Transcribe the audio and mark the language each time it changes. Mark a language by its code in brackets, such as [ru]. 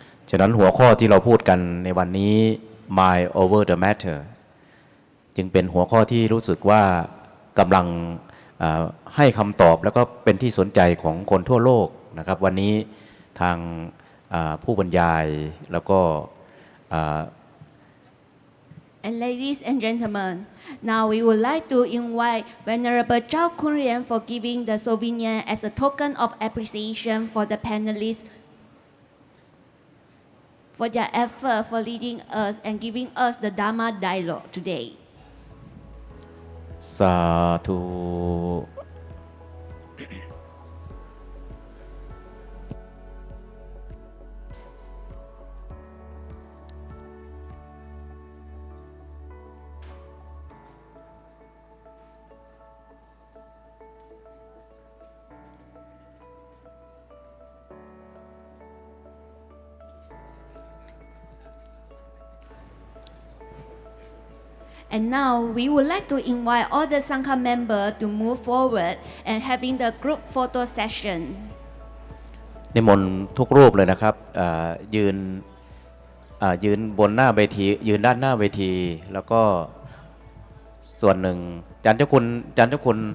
[th] ฉะนั้นหัวข้อที่เราพูดกันในวันนี้ Mind over the matter จึงเป็นหัวข้อที่รู้สึกว่ากำลังให้คำตอบแล้วก็เป็นที่สนใจของคนทั่วโลกนะครับวันนี้ทางผู้บรรยายแล้วก็ [en] And ladies and gentlemen, now we would like to invite Venerable Chao Kunrian for giving the souvenir as a token of appreciation for the panelists for their effort for leading us and giving us the Dharma dialogue today. [th] สาธุ [en] And now we would like to invite all the Sangha members to move forward and having the group photo session. [th] นิมนต์ทุกรูปเลยนะครับยืนบนหน้าเวทียืนด้านหน้าเวทีแล้วก็ส่วนหนึ่งเจ้าคุณเจ้าค